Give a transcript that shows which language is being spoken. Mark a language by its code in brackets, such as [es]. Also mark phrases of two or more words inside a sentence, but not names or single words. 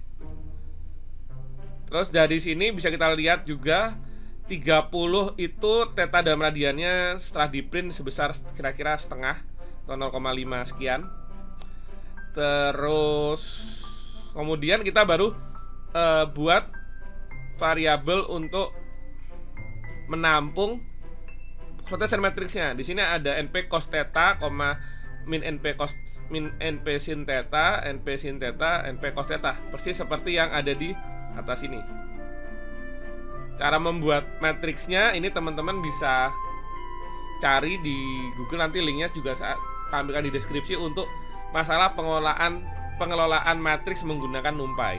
[id] Terus dari sini bisa kita lihat juga 30 itu theta dalam radiannya setelah di print sebesar kira-kira setengah atau 0,5 sekian. Terus kemudian kita baru buat variabel untuk menampung flotation matrixnya. Di sini ada np cos theta, min np sin theta, np sin theta, np cos theta, persis seperti yang ada di atas ini. Cara membuat matriksnya ini teman-teman bisa cari di Google, nanti linknya juga saya tampilkan di deskripsi untuk masalah pengelolaan matriks menggunakan NumPy.